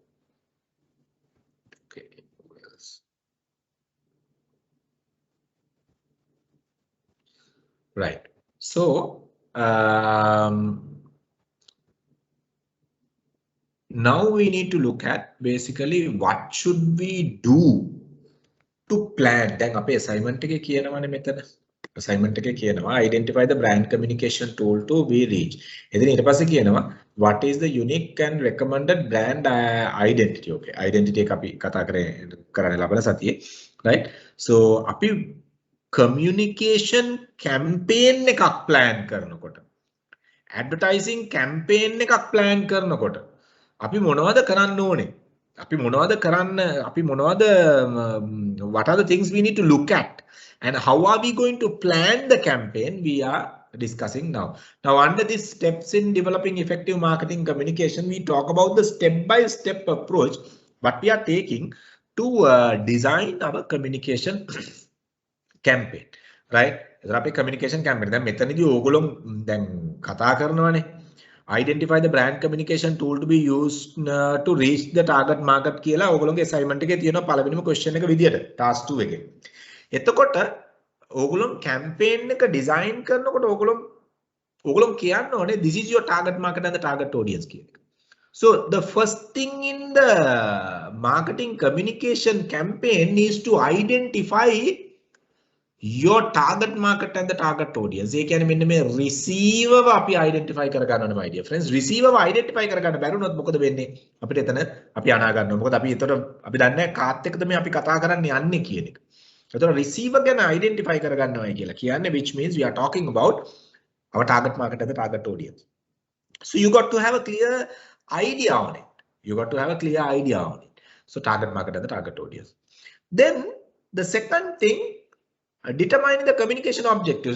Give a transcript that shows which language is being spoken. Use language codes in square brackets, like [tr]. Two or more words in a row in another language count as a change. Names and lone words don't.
[en] Okay. Right. So now we need to look at basically what should we do to plan. Then [si] අපේ assignment එකේ කියනවානේ මෙතන. [en] Assignment [si] එකේ කියනවා [en] identify the brand communication tool to be reach. [si] එදින ඊට පස්සේ කියනවා [en] what is the unique and recommended brand identity. Okay. [si] Identity එක අපි කතා කරන්නේ ලබන සතියේ. Right. So අපි [en] communication campaign [si] එකක් plan කරනකොට [en] advertising campaign [si] එකක් plan කරනකොට අපි මොනවද කරන්න ඕනේ? අපි මොනවද කරන්න අපි මොනවද [en] what are the things we need to look at and how are we going to plan the campaign we are discussing now. Now under these steps in developing effective marketing communication, we talk about the step-by-step approach what we are taking to design our communication campaign, right? [si] එතන අපි [en] communication campaign [si] දැන් මෙතනදී ඕගොල්ලෝ දැන් කතා කරනවානේ. [en] Identify the brand communication tool to be used to reach the target market [si] කියලා ඕගොල්ලෝගේ assignment එකේ තියෙනවා පළවෙනිම question එක විදියට task 2 එකේ. එතකොට ඕගොල්ලෝ campaign එක design කරනකොට ඕගොල්ලෝ කියන්න ඕනේ [en] this is your target market and the target audience [si] කියන එක. [en] So the first thing in the marketing communication campaign is to identify your target market and the target audience. [si] ඒ කියන්නේ මෙන්න මේ receiver අපි identify කරගන්න ඕනේ [en] my dear friends. [si] receiver identify කරගන්න බැරුණොත් මොකද වෙන්නේ? අපිට එතන අපි අනා ගන්නවා. මොකද අපි එතකොට අපි දන්නේ නැහැ කාත් එක්කද මේ අපි කතා කරන්න යන්නේ කියන එක. එතකොට receiver ගැන identify කරගන්නවයි කියලා කියන්නේ [en] which means we are talking about our target market and the target audience. So you got to have a clear idea on it. You got to have a clear idea on it. So target market and the target audience. Then the second thing, determining the communication objectives.